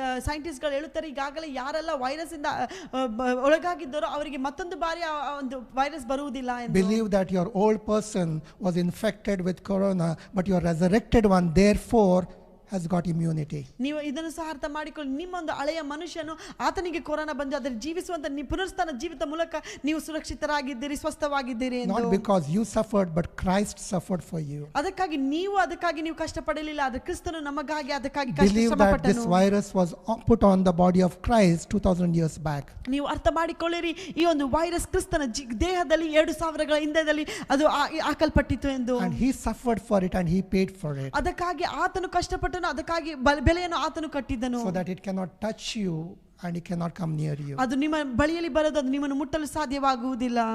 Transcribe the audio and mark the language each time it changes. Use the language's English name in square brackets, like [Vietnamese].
[Kannada] ಸೈಂಟಿಸ್ಟ್ಗಳು ಹೇಳುತ್ತಾರೆ, ಈಗಾಗಲೇ ಯಾರೆಲ್ಲ ವೈರಸ್ ಇಂದ ಒಳಗಾಗಿದ್ದಾರೋ ಅವರಿಗೆ ಮತ್ತೊಂದು ಬಾರಿ ಆ ಒಂದು ವೈರಸ್ ಬರುವುದಿಲ್ಲ ಎಂದು. [English] Believe that your old person was infected with corona, but your resurrected one therefore has got immunity. [Kannada] ನೀವು ಇದನ್ನು ಸಹ ಅರ್ಥ ಮಾಡಿಕೊಳ್ಳಿ, ನಿಮ್ಮೊಂದು ಹಳೆಯ ಮನುಷ್ಯನು ಆತನಿಗೆ ಕೊರೋನಾ ಬಂದು ಅದರ ಜೀವಿಸುವಂತ ಪುನರುತ್ಥಾನ ಜೀವಿತ ಮೂಲಕ ನೀವು ಸುರಕ್ಷಿತರಾಗಿದ್ದೀರಿ, ಸ್ವಸ್ಥವಾಗಿದ್ದೀರಿ ಎಂದು. [English] Not because you suffered, but Christ suffered for you. [Kannada] ಅದಕ್ಕಾಗಿ ನೀವು ಕಷ್ಟಪಡಲಿಲ್ಲ, ಆದರೆ ಕ್ರಿಸ್ತನು ನಮಗಾಗಿ ಅದಕ್ಕಾಗಿ [English] Believe that this virus was put on the body of Christ 2000 years back. [Kannada] ನೀವು ಅರ್ಥ ಮಾಡಿಕೊಳ್ಳಿರಿ, ಈ ಒಂದು ವೈರಸ್ ಕ್ರಿಸ್ತನ ದೇಹದಲ್ಲಿ 2000 ಹಿಂದೆದಲ್ಲಿ ಅದು ಹಾಕಲ್ಪಟ್ಟಿತು ಎಂದು. [English] And he suffered for it and he paid for it. [Kannada] ಅದಕ್ಕಾಗಿ ಆತನು ಕಷ್ಟಪಟ್ಟನು, ಅದಕ್ಕಾಗಿ ಬೆಲೆಯನ್ನು ಆತನು ಕಟ್ಟಿದನು. [English] So that it cannot touch you and it cannot come near you. [Kannada] ಅದು ನಿಮ್ಮ ಬಳಿಯಲ್ಲಿ ಬರೋದು, ಅದು ನಿಮ್ಮನ್ನು ಮುಟ್ಟಲು ಸಾಧ್ಯವಾಗುವುದಿಲ್ಲ.